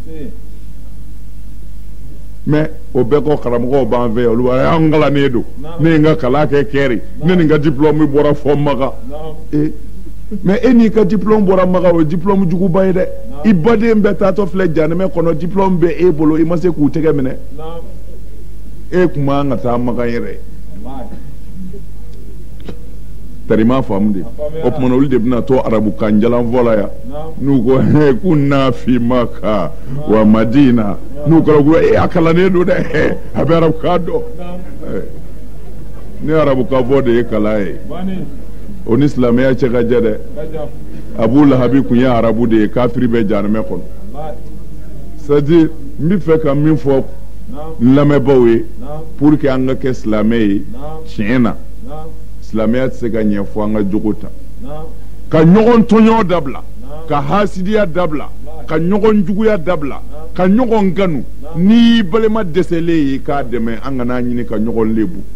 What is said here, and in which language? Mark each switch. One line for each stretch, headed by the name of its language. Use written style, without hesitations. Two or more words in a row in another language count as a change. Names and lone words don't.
Bambara: mais o bɛɛ kɔ karamɔgɔw b'an fɛ olu b'a an kalannen don ne ye n ka kalan kɛ kɛri ne ni n ka diplôme bɔra fɔ Maga mais e n'i ka diplôme bɔra Maga o ye diplôme juguba ye dɛ i baden bɛɛ taatɔ filɛ janɛmɛ kɔnɔ diplôme bɛ e bolo i ma se k'u tɛgɛ minɛ e kun man ka taa Maga yɛrɛ tari m'a faamu de o tumana olu de bɛna to arabukan jalan fɔ la yan n'u ko k'u na fi Maka wa Madina n'u kɔrɔ ko a kalannen don dɛ a bɛ arabukan dɔn ni arabukan fɔ de ye kalan ye o ni silamɛya cɛ ka jɛ dɛ Abu Lahabi kun ye arabu de ye kafiri bɛ janɛmɛ kɔnɔ c'est-à-dire n bɛ fɛ ka min fɔ n lamɛnbaaw ye
French: pour que
Bambara: an ka kɛ silamɛ ye tiɲɛ na silamɛya tɛ se ka ɲɛ fɔ an ka jogo ta ka ɲɔgɔn tɔɲɔ dabila ka hasidiya dabila ka ɲɔgɔn juguya dabila ka ɲɔgɔn ganu n'i balima dɛsɛlen ye k'a dɛmɛ an kana ɲini ka ɲɔgɔn lebu